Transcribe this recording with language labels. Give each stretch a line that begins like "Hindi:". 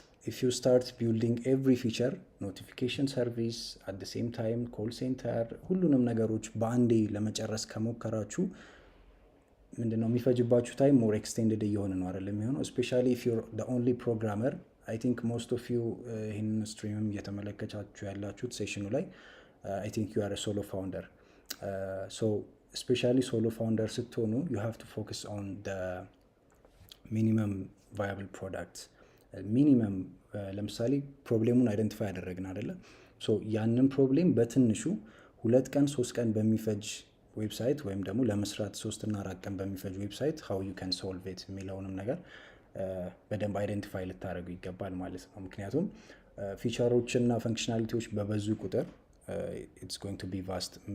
English: if you start building every feature, notification service, at the same time call center,
Amharic: ሁሉንም ነገሮች በአንዴ ለመጨረስ ከሞከራችሁ ምንድነው የሚፈጅባችሁ
English: ታይም ሞር ኤክስቴንድድ
Amharic: እየሆነ ነው አይደል የሚሆነው።
English: especially if you're the only programmer. I think most of you
Amharic: ይህን ስትሪምም እየተመለከታችሁ ያላችሁት ሴሽኑ ላይ
English: I think you are a solo founder. So especially solo founder
Amharic: ስትሆኑ
English: you have to focus on the minimum viable product.
Amharic: ሚኒመም ለምሳሌ ፕሮብሌሙን አይደንቲፋይ ያደረግን አይደለ? ያንን ፕሮብሌም በትንሹ 2 ቀን 3 ቀን በሚፈጅ ዌብሳይት ወይም ደግሞ ለመስራት 3 እና 4 ቀን በሚፈጅ ዌብሳይት
English: how you can solve it
Amharic: የሚለውንም ነገር በደንብ አይደንቲፋይ ልታደርጉ ይገባል ማለት ነው። ምክንያቱም ፊቸሮችና ፈንክሽናሊቲዎች በበዙ ቁጥር
English: it's going to be vast.